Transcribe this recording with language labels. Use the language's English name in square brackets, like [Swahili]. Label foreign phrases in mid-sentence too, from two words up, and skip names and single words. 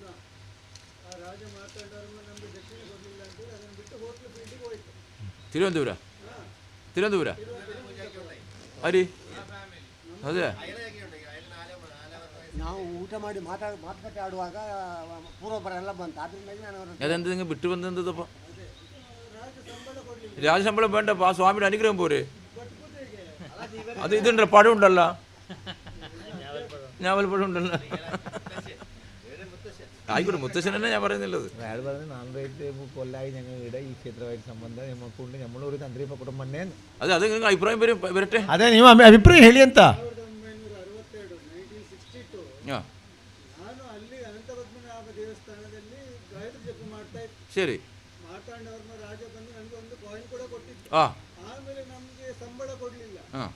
[Kannada] ನಾವು ಆ ರಾಜ ಮಾತಾಡೋರನ್ನು ನಮಗೆ ದಕ್ಷಿಣ ಕೊಡಲಿಲ್ಲ ಅಂತೇಳಿ ಅದನ್ನು ಬಿಟ್ಟು ಹೋಟ್ಲು ಫೀಲ್ಡಿಗೆ ಹೋಯ್ತು. തിരുവനന്തപുരം ಅರಿ ಅದೇ ನಾವು ಊಟ ಮಾಡಿ ಮಾತುಕತೆ ಆಡುವಾಗ ಪೂರ್ವಪರ ಎಲ್ಲ ಬಂತು. ಅದರಿಂದಾಗಿ ನಾನು [Malayalam] അതെന്ത് നിങ്ങൾ വിട്ടു വന്നെന്തപ്പ? രാജശമ്പളം വേണ്ടപ്പ, ആ സ്വാമിയുടെ അനുഗ്രഹം പോരെ. അത് ഇതുണ്ട്, പഴം ഉണ്ടല്ലോ, ഞാവൽപ്പഴം ഉണ്ടല്ലോ. ആയിക്കോട്ടെ, മുത്തശ്ശൻ തന്നെ ഞാൻ പറയുന്നുള്ളത്. അയാൾ പറഞ്ഞ് 400 കൊല്ലായി ഞങ്ങൾ ഇവിടെ ഈ ക്ഷേത്രമായിട്ട് സംബന്ധം നമുക്കുണ്ട്, നമ്മളൊരു തന്ത്രി കുടുംബം തന്നെ. അതെ, അത് നിങ്ങൾക്ക് അഭിപ്രായം വരട്ടെ. [Kannada] ಅದೇ ನೀವು ಅಭಿಪ್ರಾಯ ಹೇಳಿ ಅಂತ. 1962 ನಾನು ಅಲ್ಲಿ ಅನಂತ ಪದ್ಮನಾಭ ದೇವಸ್ಥಾನದಲ್ಲಿ ಗಾಯತ್ರಿ ಜಪ ಮಾಡ್ತಾ ಇದ್ದೆ. [Malayalam] ശരി. [Kannada] ಮಾರ್ತಾಂಡವರ್ಮ ರಾಜ ಬಂದು ನನಗೆ ಒಂದು ಕಾಯಿನ್ ಕೂಡ ಕೊಟ್ಟಿದ್ದು. ಆ ಆಮೇಲೆ ನಮಗೆ ಹಾಂ